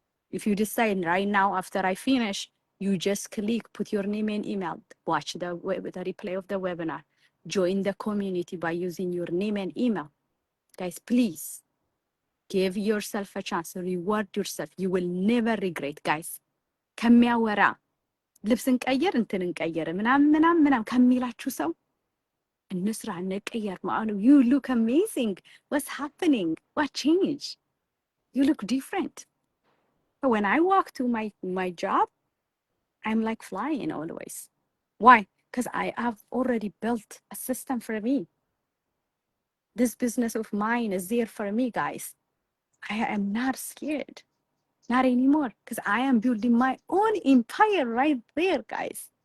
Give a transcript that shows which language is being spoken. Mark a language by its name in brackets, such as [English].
[English] If you decide right now after I finish, you just click, put your name and email, watch the replay of the webinar. Join the community by using your name and email. Guys, please give yourself a chance. Reward yourself. You will never regret, guys. [Amharic] ከሚያወራ ልብስን ቀየር እንትን እንቀየር ምናምን ከሚላችሁ ሰው እንስራ እንቀየር ማለት ነው። [English] You look amazing. What's happening? What changed? You look different. But when I walk to my job, I'm like flying always. Why? Because I have already built a system for me. This business of mine is there for me, guys. I am not scared. Not anymore. Because I am building my own empire right there, guys.